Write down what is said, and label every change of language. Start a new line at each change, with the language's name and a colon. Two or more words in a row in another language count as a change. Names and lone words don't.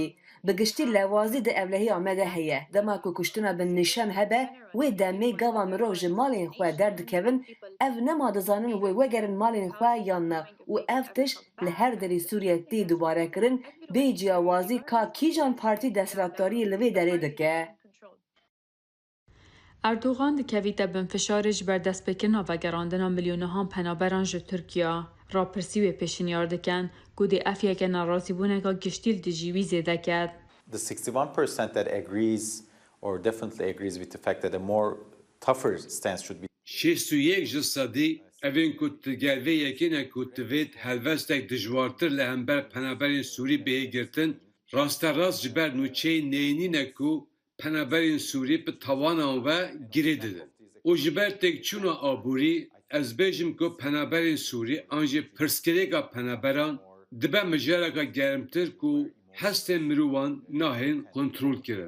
Kurdish: Bi giştî lewazî di evlehiya me de heye. Dema ku kuştina bi nîşan hebe, wê demê gava mirov ji malên xwe derdikevin, ev nema dizanin wê vegerin malên xwe yan ne û ev tişt li her derê Sûriye tê dubare kirin, bê ciyawazî ka kîjan partî desthilatdariyê li vê derê dike. Erdogan dikevîte bin fişarê ji ber destpêkirina vegerandina milyonehan penaberan ji Tirkiya. Rapirsî wê pêşînyar dikin ku dê ev yeke nerazîbûneka giştî li dijî wî zêde ket.
English: The 61% that agrees or definitely agrees with the fact that a more tougher stance should be.
Kurdish: 61 ji sedî evên ku gelvê yekîne ku divê helvestek dijwartir li hember penaberên Sûrî bihê girtin, rasterast ji ber nûçeyên neyînîne ku penaberên Sûrî bi tawanan ve girê didin. û ji ber têkçûna aborî, ez bêjim ku penaberên Sûrî an jî pirsgirêka penaberan dibe mijareka germtir ku hestên mirovan nahên kontrolkirin.